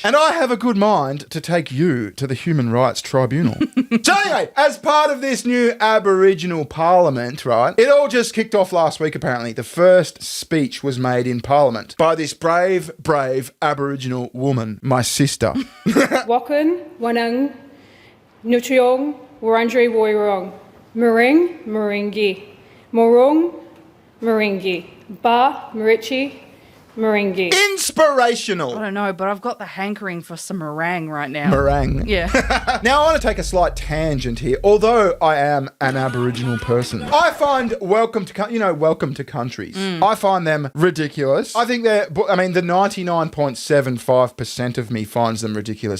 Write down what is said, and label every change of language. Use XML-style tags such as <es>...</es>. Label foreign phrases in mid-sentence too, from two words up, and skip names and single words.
<en>And I have a good mind to take you to the Human Rights Tribunal. So anyway, as part of this new Aboriginal Parliament, right, it all just kicked off last week apparently. The first speech was made in Parliament by this brave Aboriginal woman, my sister. Wakan, Wanang, Nutriong, Wurundjeri Woiwurrung, Mering, Merengi, Morong, Merengi, Ba, Merichi, Merengi. Inspirational. I don't know, but I've got the hankering for some meringue right now. Meringue. Yeah. Now, I want to take a slight tangent here. Although I am an Aboriginal person, I find welcome to countries. I find them ridiculous. I think the 99.75% of me finds them ridiculous.</en>